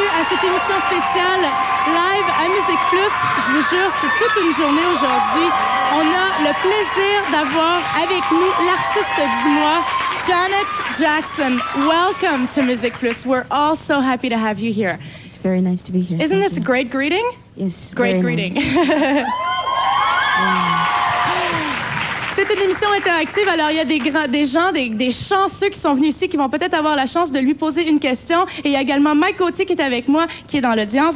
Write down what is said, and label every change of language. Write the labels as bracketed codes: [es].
[fr] Cette émission spéciale live à Musique Plus. Je vous jure, c'est toute une journée aujourd'hui. On a le plaisir d'avoir avec nous l'artiste du mois, Janet Jackson. [en] Welcome to Musique Plus. We're all so happy to have you here. It's very nice to be here. Isn't this a great greeting? Yes. Great greeting. Nice. [fr] C'est une émission interactive, alors il y a des gens, des chanceux qui sont venus ici, qui vont peut-être avoir la chance de lui poser une question. Et il y a également Mike Gauthier qui est avec moi, qui est dans l'audience.